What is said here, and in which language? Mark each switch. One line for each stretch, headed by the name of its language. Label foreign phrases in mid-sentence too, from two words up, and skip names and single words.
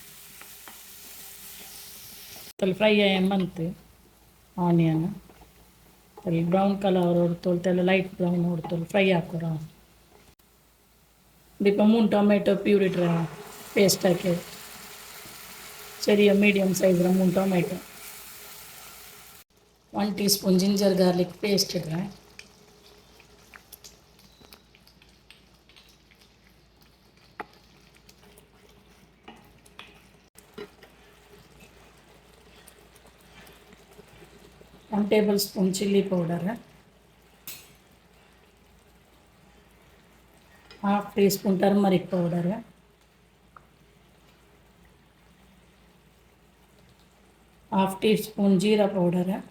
Kannada: ಸ್ವಲ್ಪ ಫ್ರೈ ಬಂತು ಆನಿಯನ್ ಅಲ್ಲಿ
English: brown colour
Kannada: ಹೊಡ್ತೊಳ್ತೆಲ್ಲ
English: light brown
Kannada: ಹೊಡ್ತೊಳು ಫ್ರೈ ಹಾಕೋರ ದೀಪ 3
English: tomato puree
Kannada: ಇಟ್ರೆ ಪೇಸ್ಟ್ ಹಾಕಿ ചെറിയ
English: medium size
Kannada: 3 ಟೊಮೆಟೊ
English: 1 tea spoon ginger garlic paste ಇಡ್ರೆ one table spoon chilli powder 1/2 tea spoon turmeric powder 1/2 tea spoon jeera powder